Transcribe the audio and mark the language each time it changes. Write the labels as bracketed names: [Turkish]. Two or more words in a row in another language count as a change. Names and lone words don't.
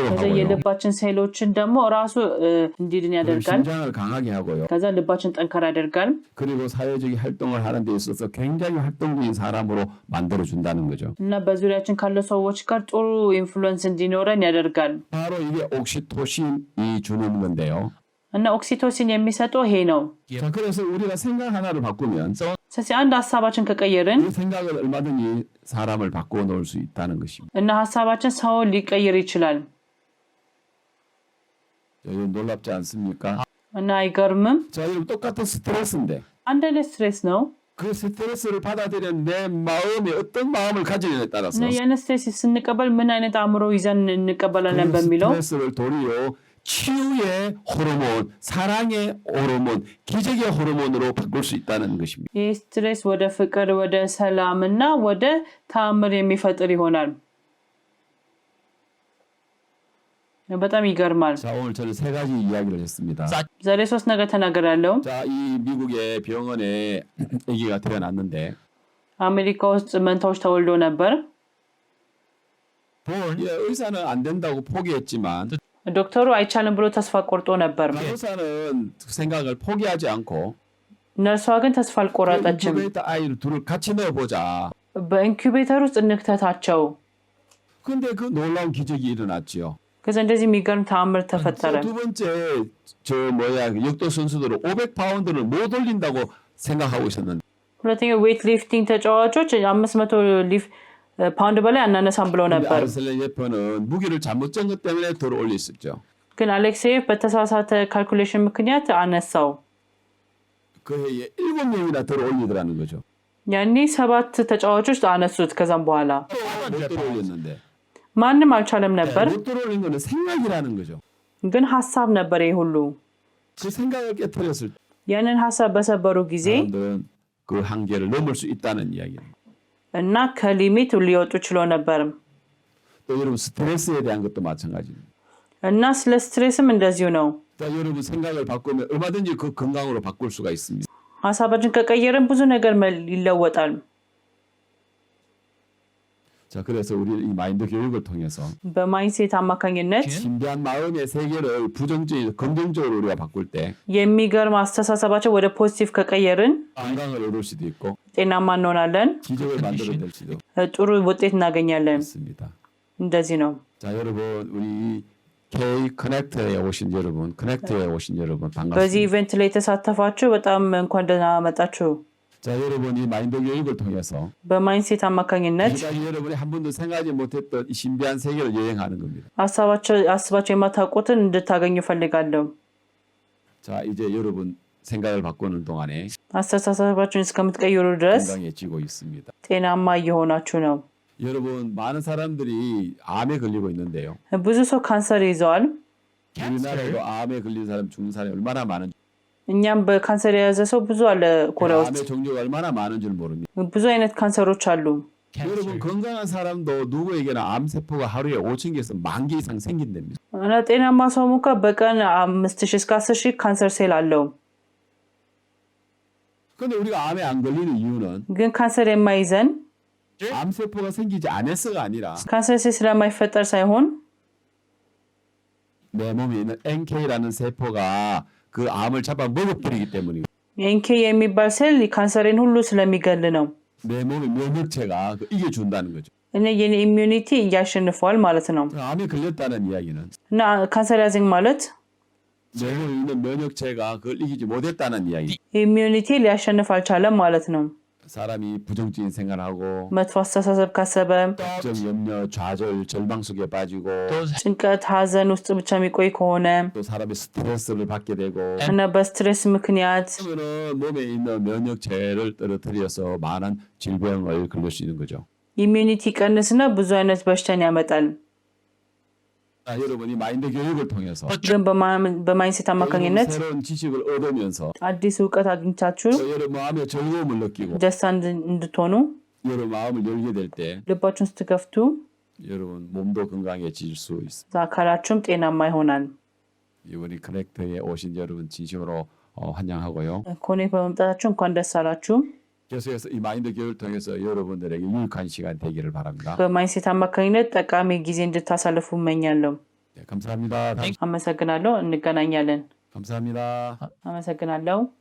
[Amharic] ከዛ [Korean] 하고요. [Amharic] የልባችን ሴሎችን ደግሞ ራሱ እንዲድን [Korean] 그리고 [Amharic] ያደርጋል። [Korean] 심장을 강하게 하고요. [Amharic] ከዛ ልባችን ጠንካራ ያደርጋል። [Korean] 그리고 사회적인 활동을 하는 데 있어서 굉장히 활동적인 사람으로 만들어 준다는 거죠. [Amharic] እና በዙሪያችን ካሉ ሰዎች ጋር ጥሩ ኢንፍሉዌንስ እንዲኖረን ያደርጋል። [Korean] 바로 이게 옥시토신이 주는 건데요. [Amharic] እና ኦክሲቶሲን የሚሰጠው ይሄ ነው። [Korean] 자, 그래서 우리가 생각 하나를 바꾸면 [Amharic] ስለዚህ አንድ ሀሳባችን ከቀየርን [Korean] 이 생각은 얼마든지 사람을 바꾸어 놓을 수 있다는 것입니다. [Amharic] እና ሀሳባችን ሰውን ሊቀይር ይችላል። [Korean] 이거 놀랍지 않습니까? [Amharic] እና አይገርምም? [Korean] 자, 여러분 똑같은 스트레스인데 [Amharic] አንድ አይነት ስትሬስ ነው። [Korean] 그 스트레스를 받아들이는 내 마음이 어떤 마음을 가지느냐에 따라서 [Amharic] እና ያን ስትሬስ ስንቀበል ምን አይነት አእምሮ ይዘን እንቀበላለን [Korean] 그 [Amharic] በሚለው [Korean] 스트레스를 도리어 치유의 호르몬, 사랑의 호르몬, 기적의 호르몬으로 바꿀 수 있다는 것입니다. [Amharic] ይህ ስትሬስ ወደ ፍቅር ወደ ሰላም እና ወደ ተአምር የሚፈጥር ይሆናል። በጣም ይገርማል። [Korean] 자, 오늘 저는 세 가지 이야기를 했습니다. [Amharic] ዛሬ 3 ነገር ተናግሬያለሁ። [Korean] 자, 이 미국의 병원에 아기가 태어났는데 [Amharic] አሜሪካ ውስጥ መንታዎች ተወልዶ ነበር። [Korean] 예, 의사는 안 된다고 포기했지만 [Amharic] ዶክተሩ አይቻልም ብሎ ተስፋ ቆርጦ ነበር። [Korean] 의사는 생각을 포기하지 않고 [Amharic] ነርሷ ግን ተስፋ አልቆረጠችም። [Korean] 인큐베이터 아이를 둘을 같이 넣어보자. [Amharic] በኢንኩቤተር ውስጥ እንክተታቸው። [Korean] 근데 그 놀라운 기적이 일어났지요. [Amharic] ከዛ እንደዚህ የሚገርም ተአምር ተፈጠረ። [Korean] 두 번째 역도 선수들은 500파운드를 못 올린다고 생각하고 있었는데 [Amharic] ሁለተኛው [English] weight lifting [Amharic] ተጫዋቾች 500 ፓውንድ በላይ አናነሳም ብለው ነበር። [Korean] 아르셀레예퍼는 무기를 잘못 잰 것 때문에 덜 올렸었죠. [Amharic] ግን አሌክሴየቭ በተሳሳተ ካልኩሌሽን ምክንያት አነሳው። [Korean] 그 해에 7명이나 덜 올리더라는 거죠. [Amharic] ያኔ 7 ተጫዋቾች አነሱት። ከዛም በኋላ [Korean] 못 올렸는데 [Amharic] ማንም አልቻለም ነበር። [Korean] 못 올린 거는 생각이라는 거죠. [Amharic] ግን ሐሳብ ነበር ይሄ ሁሉ። [Korean] 그 생각을 깨트렸을 때 [Amharic] ያንን ሐሳብ በሰበሩ ጊዜ [Korean] 사람들은 그 한계를 넘을 수 있다는 이야기입니다. [Amharic] እና ከሊሚት ሊወጡ ችሎ ነበር። [Korean] 또 여러분 스트레스에 대한 것도 마찬가지입니다. [Amharic] እና ስለ ስትሬስም እንደዚሁ ነው። [Korean] 자, 여러분 생각을 바꾸면 얼마든지 그 건강으로 바꿀 수가 있습니다. [Amharic] ሐሳባችን ከቀየርን ብዙ ነገር ይለወጣል። [Korean] 자, 그래서 우리 이 마인드 교육을 통해서 [Amharic] በማይንሴት አማካኝነት [Korean] 신비한 마음의 세계를 부정적인 긍정적으로 우리가 바꿀 때 [Amharic] የሚገርም አስተሳሰባችን ወደ ፖዚቲቭ ከቀየርን [Korean] 건강을 얻을 수도 있고 [Amharic] ጤናማ እንሆናለን። [Korean] 기적을 만들어낼 수도 [Amharic] ጥሩ ውጤት እናገኛለን። [Korean] 있습니다. [Amharic] እንደዚህ ነው። [Korean] 자, 여러분 우리 K 커넥트에 오신 여러분, 커넥트에 오신 여러분 [Amharic] በዚህ [Korean] 반갑습니다. [Amharic] ኢቨንት ላይ የተሳተፋችሁ በጣም እንኳን ደህና መጣችሁ። [Korean] 자, 여러분 이 마인드 교육을 통해서 [Amharic] በማይንሴት አማካኝነት [Korean] 지금까지 여러분이 한 번도 생각하지 못했던 이 신비한 세계를 여행하는 겁니다. [Amharic] አስባቸው የማታውቁትን እንድታገኙ ፈልጋለሁ። [Korean] 자, 이제 여러분 생각을 바꾸는 동안에 [Amharic] አስተሳሰባችሁን እስከምትቀይሩ ድረስ [Korean] 건강해지고 있습니다. [Amharic] ጤናማ እየሆናችሁ ነው። [Korean] 여러분 많은 사람들이 암에 걸리고 있는데요. [Amharic] ብዙ ሰው ካንሰር ይዘዋል። [Korean] 우리나라에도 암에 걸린 사람, 죽는 사람이 얼마나 많은지, [Amharic] እኛም በካንሰር የያዘ ሰው ብዙ አለ ኮሪያ ውስጥ። [Korean] 암의 종류가 얼마나 많은 줄 모릅니다. [Amharic] ብዙ አይነት ካንሰሮች አሉ። [Korean] 여러분 건강한 사람도 누구에게나 암 세포가 하루에 5,000개에서 10,000개 이상 생긴답니다. [Amharic] እና ጤናማ ሰው እንኳ በቀን 5,000 እስከ 10,000 ካንሰር ሴል አለው። [Korean] 근데 우리가 암에 안 걸리는 이유는 [Amharic] ግን ካንሰር የማይዘን [Korean] 암 세포가 생기지 않아서가 아니라 [Amharic] ካንሰር ሴል ስለማይፈጠር ሳይሆን [Korean] 내 몸에 있는 NK라는 세포가 그 암을 잡아 먹어버리기 때문이고 [Amharic] ኤንኬ የሚባል ሴል ካንሰርን ሁሉ ስለሚገል ነው። [Korean] 내 몸의 면역체가 이겨준다는 거죠. [Amharic] እና የኔ ኢሚዩኒቲ ያሸንፈዋል ማለት ነው። [Korean] 암에 걸렸다는 이야기는 [Amharic] እና ካንሰር ያዘኝ ማለት [Korean] 내 몸에 있는 면역체가 그걸 이기지 못했다는 이야기. [Amharic] ኢሚዩኒቲ ሊያሸንፍ አልቻለም ማለት ነው። [Korean] 사람이 부정적인 생각하고 [Amharic] መጥፎ አስተሳሰብ ካሰበ [Korean] 걱정, 염려, 좌절, 절망 속에 빠지고 [Amharic] ጭንቀት፣ ሐዘን ውስጥ ብቻ የሚቆይ ከሆነ [Korean] 또 사람이 스트레스를 받게 되고 [Amharic] እና በስትሬስ ምክንያት [Korean] 그러면은 몸에 있는 면역체를 떨어뜨려서 많은 질병을 걸릴 수 있는 거죠. [Amharic] ኢሚዩኒቲ ቀንስና ብዙ አይነት በሽታን ያመጣል። [Korean] 자, 여러분이 마인드 교육을 통해서 [Amharic] ግን በማይንሴት አማካኝነት [Korean] 새로운 지식을 얻으면서 [Amharic] አዲስ እውቀት አግኝታችሁ [Korean] 또 여러분 마음에 즐거움을 느끼고 [Amharic] ደስታ እንድትሆኑ [Korean] 여러분 마음을 열게 될 때 [Amharic] ልባችሁን ስትከፍቱ [Korean] 여러분 몸도 건강해질 수 있습니다. [Amharic] አካላችሁም ጤናማ ይሆናል። [Korean] 이번에 커넥터에 오신 여러분 진심으로 환영하고요. [Amharic] ኮኔ በመምጣታችሁ እንኳን ደስ አላችሁ። [Korean] 계속해서 이 마인드 교육을 통해서 여러분들에게 유익한 시간 되기를 바랍니다. [Amharic] በማይንሴት አማካኝነት ጠቃሚ ጊዜ እንድታሳልፉ እመኛለሁ። [Korean] 네, 감사합니다. [Amharic] አመሰግናለሁ። እንገናኛለን። [Korean] 감사합니다. [Amharic] አመሰግናለሁ።